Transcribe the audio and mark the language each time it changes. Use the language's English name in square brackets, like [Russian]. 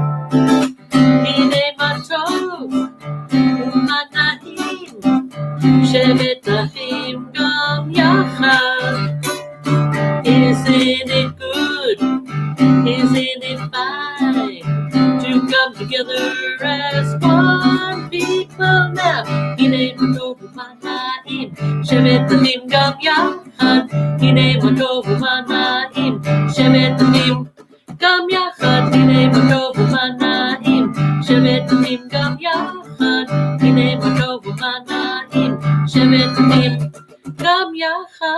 [Hebrew] הנה מה טוב ומה נעים, שבת אחים גם יחד. [English] Isn't it good? Isn't it fine to come together as one people now? [Hebrew] הנה מה טוב ומה נעים, שבת אחים גם יחד. הנה מה טוב ומה נעים, שבת אחים גם יחד. הנה מה טוב ומה נעים, שבת אחים גם יחד. הנה מה טוב ומה נעים, שבת אחים גם יחד.